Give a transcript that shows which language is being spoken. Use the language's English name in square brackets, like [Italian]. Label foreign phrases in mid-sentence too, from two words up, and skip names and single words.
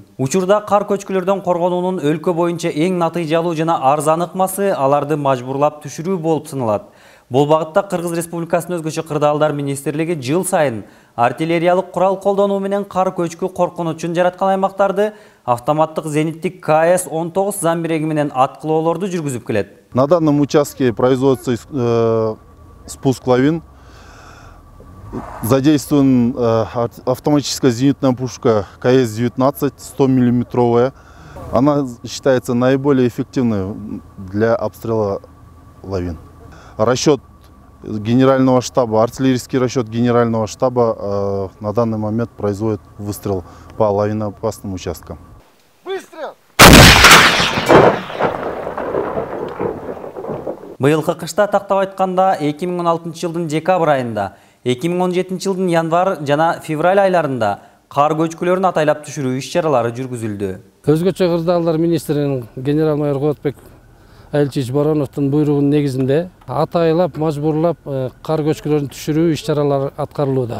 [Kyrgyz] Учурда кар көчкүлөрдөн коргонуунун өлкө боюнча эң натыйжалуу жана арзан ыкмасы аларды мажбурлап түшүрүү болуп саналат. Бул багытта Кыргыз Республикасынын өзгөчө кырдаалдар министрлиги жыл сайын артиллериялык курал колдонуу менен кар көчкү коркунучун жараткан аймактарды автоматтык зениттик КС-19 замбиреги менен аткылоолорду жүргүзүп келет. [Russian] На данном участке производится спуск лавин. Задействован автоматическая зенитная пушка КС-19 100-миллиметровая. Она считается наиболее эффективной для обстрела лавин. Расчет генерального штаба, артиллерийский расчет генерального штаба на данный момент производит выстрел по лавиноопасным участкам. Выстрел! [Kyrgyz] Быйылкы кышта тактап айтканда 2016 жылдын декабрь айында, 2017 жылдын январь жана февраль айларында кар көчкүлөрүн атайлап түшүрүү иш-чаралары жүргүзүлдү. Өзгөчө кырдаалдар министринин генерал-майор Кубатбек Айылчич Бароновдун буйругунун негизинде атайлап, мажбурлап кар көчкүлөрүн түшүрүү иш-чаралары аткарылууда.